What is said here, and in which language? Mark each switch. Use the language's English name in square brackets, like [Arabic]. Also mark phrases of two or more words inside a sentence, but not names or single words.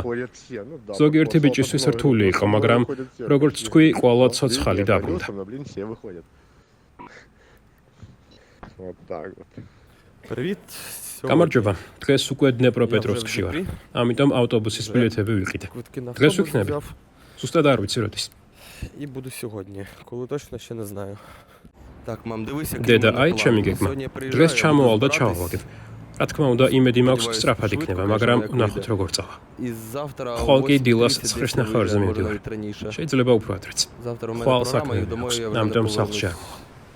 [Georgian] ზოგიერთი ბიჭისთვის რთული იყო, მაგრამ როგორც თქვი, ყველა ცოცხალი დაბრუნდა. [Ukrainian] Привіт [Georgian] გამარჯობა. დღეს უკვე დნეპროპეტროვსკში ვარ. ამიტომ ავტობუსის ბილეთები ვიყიდე. დღეს ვიქნები? Зустріч არ ვიცი როდის. [Ukrainian] І буду сьогодні, коли точно ще не знаю. Так, мам, дивись, як [Georgian] დედა, აი ჩემი გეგმა. დღეს ჩამოვალ და ჩავავაგებ. რა თქმა უნდა, იმედი მაქვს სწრაფად იქნება, მაგრამ ვნახოთ როგორ წავა. [Ukrainian] І завтра [Georgian] ხვალ კი დილას 9:30-ზე მივდივარ. შეიძლება უფრო ადრეც. [Ukrainian] Завтра у мене [Georgian] ხვალ [Ukrainian] програма, і [Georgian] საქმე [Ukrainian] домой [Georgian] აქვს, [Ukrainian] я вже не [Georgian] ამიტომ [Ukrainian] повернусь. [Georgian] სახლში არ მოვალ.